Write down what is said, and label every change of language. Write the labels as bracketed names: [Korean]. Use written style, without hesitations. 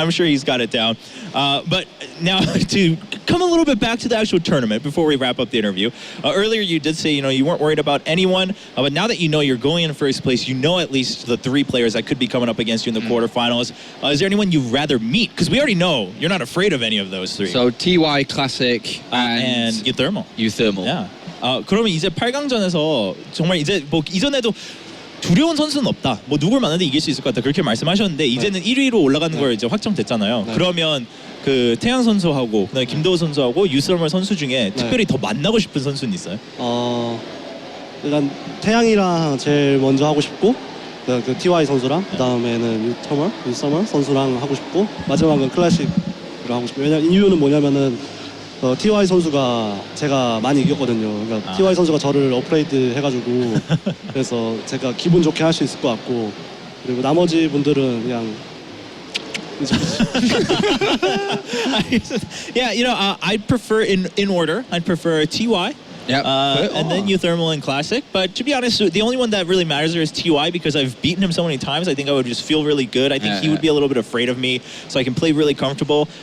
[English] I'm sure he's got it down. But now to come a little bit back to the actual tournament before we wrap up the interview. Earlier you did say you weren't worried about anyone, but now that you're going in first place, at least the 3 players that could be coming up against you in the quarterfinals. Is there anyone you'd rather meet? Because we already know you're not afraid of any of those 3. So TY Classic and Uthermal. Uthermal. Yeah. [Korean] 그러면 이제 8강전에서 정말 이제 뭐 이전에도 두려운 선수는 없다. 뭐 누굴 만나도 이길 수 있을 것 같다. 그렇게 말씀하셨는데 이제는 1위로 올라가는 걸 이제 확정됐잖아요. 그러면 그 태양 선수하고 그다음에 김도우 선수하고 유스러멀 선수 중에 특별히 더 만나고 싶은 선수는 있어요? 일단 태양이랑 제일 먼저 하고 싶고, 그 TY 선수랑 그다음에는 유스러멀 선수랑 하고 싶고, 마지막은 클래식으로 하고 싶고. 왜냐면 이유는 뭐냐면은 TY 선수가 제가 많이 이겼거든요. 그러니까 TY 선수가 저를 업그레이드 해가지고 그래서 제가 기분 좋게 할 수 있을 것 같고, 그리고 나머지 분들은 그냥 [English] Yeah, you know, I'd prefer in order. I'd prefer TY. Yep. And then Euthermal and Classic. But to be honest, the only one that really matters there is TY because I've beaten him so many times. I think I would just feel really good. I think he would be a little bit afraid of me, so I can play really comfortable.